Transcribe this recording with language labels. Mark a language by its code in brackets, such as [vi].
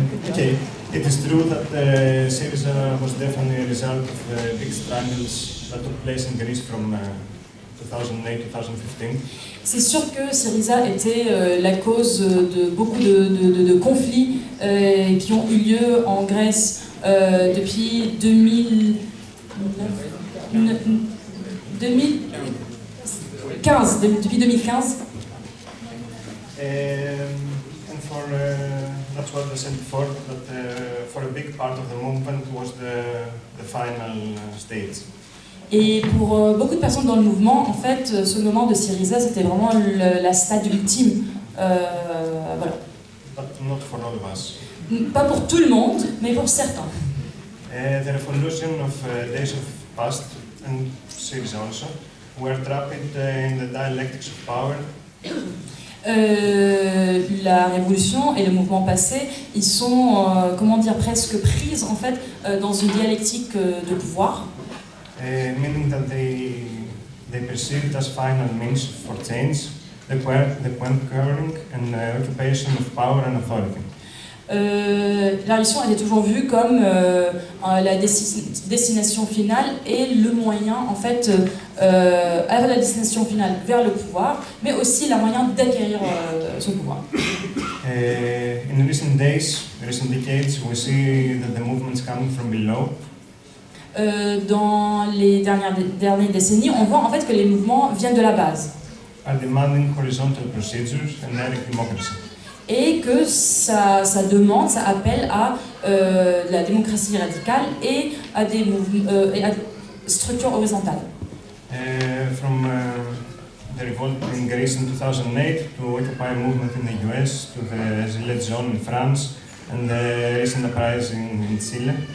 [en] Okay, it is true that Syriza was definitely a result of big struggles that took place in Greece from 2008-2015. [fr] C'est sûr que Syriza était la cause de beaucoup de conflits qui ont eu lieu en Grèce depuis 2015. Depuis 2015. [en] And for that's what I said before, that for a big part of the movement was the final stage. [fr] Et pour beaucoup de personnes dans le mouvement, en fait, ce moment de Syriza, c'était vraiment la stade ultime. Voilà. [en] But not for all of us. [fr] Pas pour tout le monde, mais pour certains. [en] The revolution of days of past, and Syriza also, were trapped in the dialectics of power. [fr] La révolution et le mouvement passé, ils sont, comment dire, presque prises en fait dans une dialectique de pouvoir. [en] Meaning that they perceived as final means for change, the conquering and occupation of power and authority. [fr] La révolution elle est toujours vue comme la destination finale et le moyen en fait à la destination finale vers le pouvoir, mais aussi la moyen d'acquérir ce pouvoir. [en] In recent days, recent decades, we see that the movements coming from below. [fr] Dans les dernières décennies, on voit en fait que les mouvements viennent de la base. [en] Are demanding horizontal procedures and direct democracy. [fr] Et que ça demande, ça appelle à la démocratie radicale et à des structures horizontales. [en] From the revolt in Greece in 2008 to Occupy movement in the US to the Gilets jaunes in France and the recent uprising in Chile.